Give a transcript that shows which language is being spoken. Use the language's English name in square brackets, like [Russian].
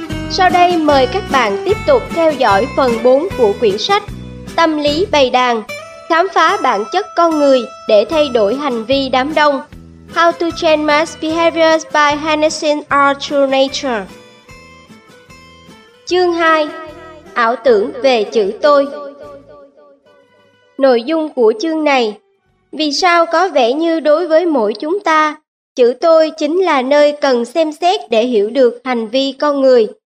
[Vietnamese] Sau đây mời các bạn tiếp tục theo dõi phần 4 của quyển sách Tâm lý bầy đàn, khám phá bản chất con người để thay đổi hành vi đám đông. [English] How to change mass behaviors by harnessing our true nature. [Vietnamese] Chương 2: Ảo tưởng về chữ tôi. Nội dung của chương này: vì sao có vẻ như đối với mỗi chúng ta, chữ tôi chính là nơi cần xem xét để hiểu được hành vi con người.